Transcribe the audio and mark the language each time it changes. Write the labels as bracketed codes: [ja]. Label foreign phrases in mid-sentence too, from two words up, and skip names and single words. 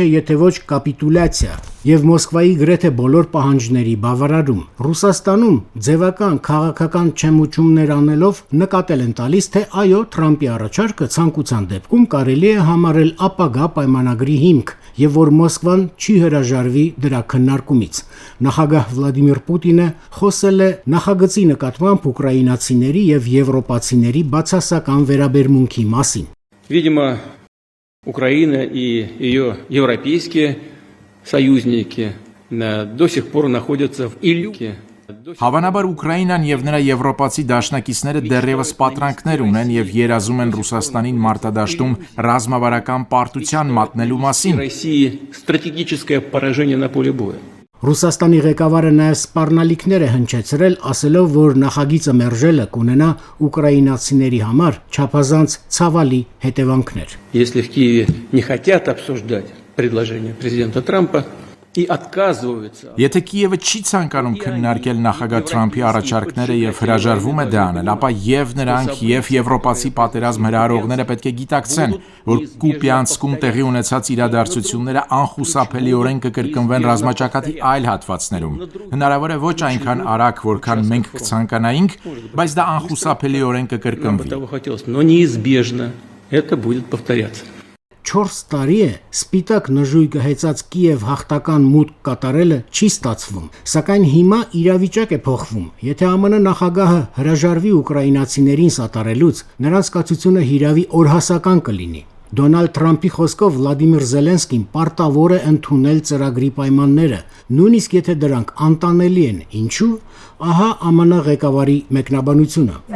[hy] եթե ոչ կապիտուլյացիա եւ Մոսկվայի գրեթե բոլոր պահանջների բավարարում։ Ռուսաստանում ձևական քաղաքական չեմուչումներ անելով նկատել են տալիս, թե այո, Թրամփի առաջարկը ցանկության դեպքում կարելի է համարել ապագա պայմանագրի հիմք եւ որ Մոսկվան չի հրաժարվի դրա քննարկումից։ Նախագահ Վլադիմիր Պուտինը խոսել է նախագծի նկատմամբ ուկրաինացիների եւ եվրոպացիների բացասական վերաբերմունքի մասին։ [ru] Видимо, Украина и ее европейские союзники до сих пор находятся в иллюзии. [hy] Հավանաբար Ուկրաինան եւ նրա եվրոպացի դաշնակիցները դեռևս պատրանքներ ունեն եւ երազում են Ռուսաստանին մարտադաշտում ռազմավարական պարտության մատնելու մասին։ [ru] Стратегическое поражение на поле боя. [hy] Ռուսաստանի ղեկավարը նաև սպառնալիքներ է հնչեցրել, ասելով, որ նախագիծը մերժելը կունենա ուկրաինացիների համար չափազանց ցավալի հետևանքներ։ [ru] Если в Киеве не хотят обсуждать предложение президента Трампа и отказываются. [hy] Եթե Կիևը չի ցանկանում քննարկել նախագահ Թրամփի առաջարկները եւ հրաժարվում է դա անել, ապա եւ նրանք եւ եվրոպացի պատերազմ հրահրողները պետք է գիտակցեն, որ Կուպյանսկում տեղի ունեցած իրադարձությունները անխուսափելիորեն կկրկնվեն ռազմաճակատի այլ հատվածներում։ Հնարավոր է ոչ այնքան արագ, որքան մենք կցանկանայինք, բայց դա անխուսափելիորեն կկրկնվի։ [ru] Но неизбежно это будет повторяться. [hy] 4 տարի է սպիտակ նժույգը հեծած Կիև հաղթական մուտք կատարելը չի ստացվում, սակայն հիմա իրավիճակ է փոխվում։ Եթե ԱՄՆ նախագահը հրաժարվի ուկրաինացիներին սատարելուց, նրանց կացությունը հիրավի օրհասական կլինի։ Դոնալդ Թրամփի խոսքով Վլադիմիր Զելենսկին պարտավոր է ընդունել ծրագրի պայմանները, նույնիսկ եթե դրանք անտանելի են։ Ինչու՞։ Ահա ԱՄՆ ղեկավարի մեկնաբանությունը։